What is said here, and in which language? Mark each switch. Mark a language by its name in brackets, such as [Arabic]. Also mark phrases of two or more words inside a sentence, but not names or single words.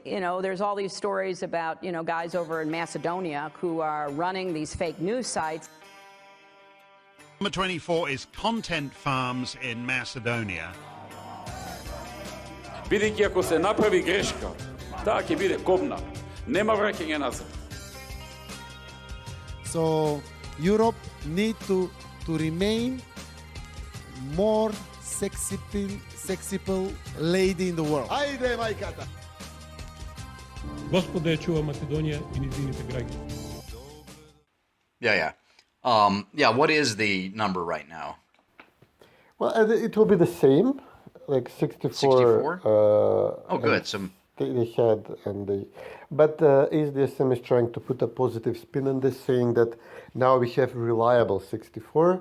[English] there's all these stories about, guys over in Macedonia who are running these fake news sites. Number 24 is Content Farms in Macedonia. [Macedonian] Бидејќи ако се направи грешка, таа ќе биде кобна. Нема враќање назад. [English] So Europe need to remain more sexy lady in the world. [Macedonian] Ајде, мајката! Господа ја чува Македонија и низините граѓани. [English] Yeah, what is the number right now? Well, it will be the same, like 64. 64? Oh, good. They had, but ESDSM is trying to put a positive spin on this, saying that now we have reliable 64.